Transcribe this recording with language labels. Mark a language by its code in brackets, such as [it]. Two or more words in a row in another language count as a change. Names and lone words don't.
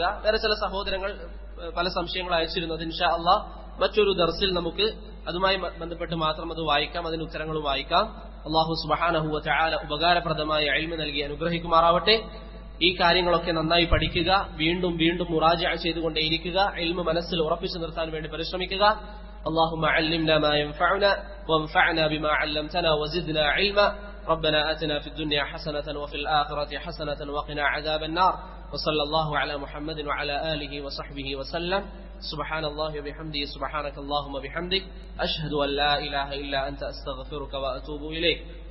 [ml] വേറെ ചില സഹോദരങ്ങൾ പല സംശയങ്ങൾ അയച്ചിരുന്നത് [ar] إن شاء الله [ml] മറ്റൊരു ദർസിൽ നമുക്ക് അതുമായി ബന്ധപ്പെട്ട് മാത്രം അത് വായിക്കാം, അതിന് ഉത്തരങ്ങൾ വായിക്കാം. [ar] الله سبحانه وتعالى [ml] ഉപകാരപ്രദമായ ഇൽമ നൽകി അനുഗ്രഹിക്കുമാറാവട്ടെ. ഈ കാര്യങ്ങളൊക്കെ നന്നായി പഠിക്കുക, വീണ്ടും വീണ്ടും മുറാജഅ ചെയ്തുകൊണ്ടേയിരിക്കുക, ഇൽമ മനസ്സിൽ ഉറപ്പിച്ചു നിർത്താൻ വേണ്ടി പരിശ്രമിക്കുക. [ar] اللهم علمنا ما ينفعنا وانفعنا بما علمتنا وزدنا علما. ربنا آتنا في الدنيا حسنة وفي الآخرة حسنة وقنا عذاب النار. وصلى الله على محمد وعلى آله وصحبه وسلم. سبحان الله وبحمده سبحانك اللهم وبحمدك أشهد أن لا إله إلا أنت أستغفرك وأتوب إليك.